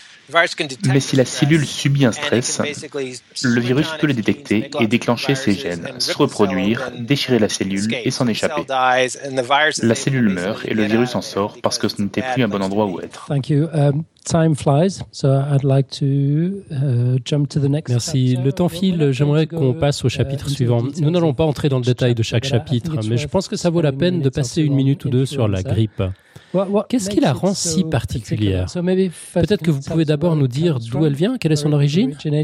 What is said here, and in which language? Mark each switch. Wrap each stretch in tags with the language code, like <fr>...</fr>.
<fr>Mais si la cellule subit un stress, le virus peut le détecter et déclencher ses gènes, se reproduire, déchirer la cellule et s'en échapper. La cellule meurt et le virus en sort parce que ce n'était plus un bon endroit où être.</fr> <en>Thank you. Time flies, so I'd like to jump to the next.</en> <fr>Merci. Le temps file, j'aimerais qu'on passe au chapitre suivant. Nous n'allons pas entrer dans le détail de chaque chapitre, mais je pense que ça vaut la peine de passer une minute ou deux sur la grippe. Qu'est-ce qui la rend si particulière? Peut-être que vous pouvez d'abord nous dire d'où elle vient, quelle est son origine?</fr>